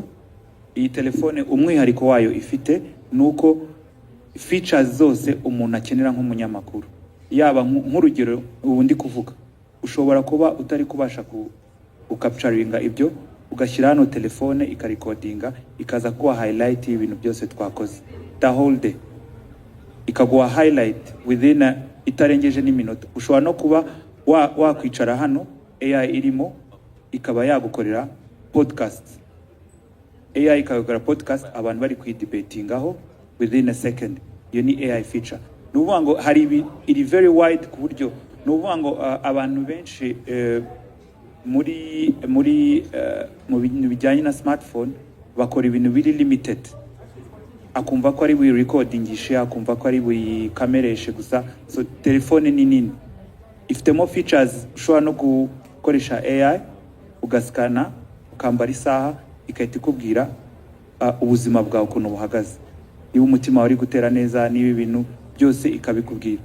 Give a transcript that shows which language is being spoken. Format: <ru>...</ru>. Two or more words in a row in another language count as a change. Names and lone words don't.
<rw>Iyi telefone umwihariko wayo ifite nuko features zose umuntu akenera nk'umunyamakuru yaba nk'urugero ubu ndi kuvuga ushobora kuba utari kubasha capturinga ibyo ugashyira hano telefone ikarecordinga ikaza kuwa highlight ibintu byose twakoze</rw> <en>the whole day</en> <rw>ikaguha</rw> <en>highlight within</en> <rw>itarengeje n'iminota. Ushobora no kuba wakwicara hano AI irimo ikaba yagukorera podcast AI ikagukora podcast abantu bari kwidebatingaho</rw> <en>within a second.</en> <rw>Iyo ni</rw> <en>AI feature.</en> <rw>Nuvuga ngo hari iri</rw> <en>very wide</en> <rw>ku buryo nuvuga ngo abantu benshi mu bintu bijyanye na smartphone bakora ibintu biri limited akumva ko ari buyi recordingishe akumva ko ari buyi kamereshe gusa. So telefone ni nini ifitemo features ushobora no gukoresha AI ugaskana ukambara isaha ikahita ikubwira ubuzima bwawe ukuntu buhagaze niba umutima wari gutera neza niba ibintu byose ikabikubwira.</rw>